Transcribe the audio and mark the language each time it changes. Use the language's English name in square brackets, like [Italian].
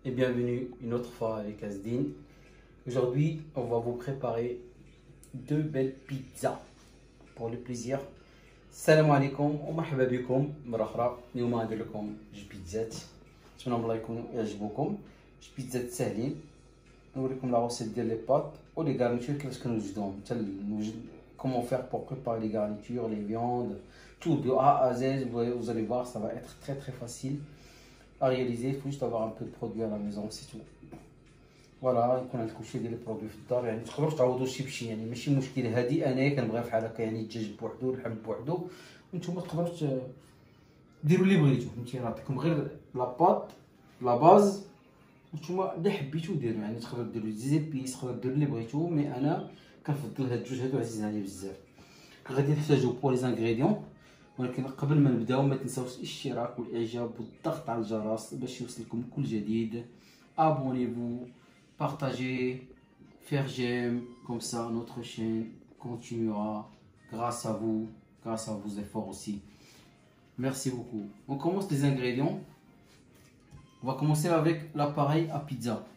[French] et bienvenue une autre fois avec Asdine. Aujourd'hui, on va vous préparer deux belles pizzas pour le plaisir. [Arabic] السلام عليكم ومرحبا بكم مرة أخرى. اليوم غندير لكم جوج بيتزات، نتمنى الله يكونوا يعجبوكم. جوج بيتزات ساهلين، نوريكم لا روسيت ديال لي بات و لي غارنيتور كيفاش كنوجدوهم، حتى نوجد [French] comment faire pour préparer les garnitures, les viandes, tout de A à Z. Vous allez voir, ça va être très très facile à réaliser. Il faut juste avoir un peu de produits à la maison, c'est tout. [Arabic] فوالا يكون عندكم شي ديال البرودوي في الدار، يعني تقدروا تعوضوا شي بشي، يعني ماشي مشكل. هادي انايا كنبغيها بحال هكا، يعني الدجاج بوحدو اللحم بوحدو، وانتم تقدروا ديروا اللي بغيتو. فهمتي، نعطيكم غير لا بات لا باز، نتوما اللي حبيتو ديروا. يعني تقدروا ديروا زيبيس، تقدروا ديروا اللي بغيتو، مي انا كنفضل هاد الجوج هادو عزيزين عليا بزاف. غادي نحتاجو بور لي زانغريديون، ولكن قبل ما نبداو ما تنساوش الاشتراك والاعجاب والضغط على الجرس باش يوصلكم كل جديد. [French] Abonnez-vous, partagez, faire j'aime, comme ça notre chaîne continuera grâce à vos efforts aussi. Merci beaucoup. On commence les ingrédients. On va commencer avec l'appareil à pizza.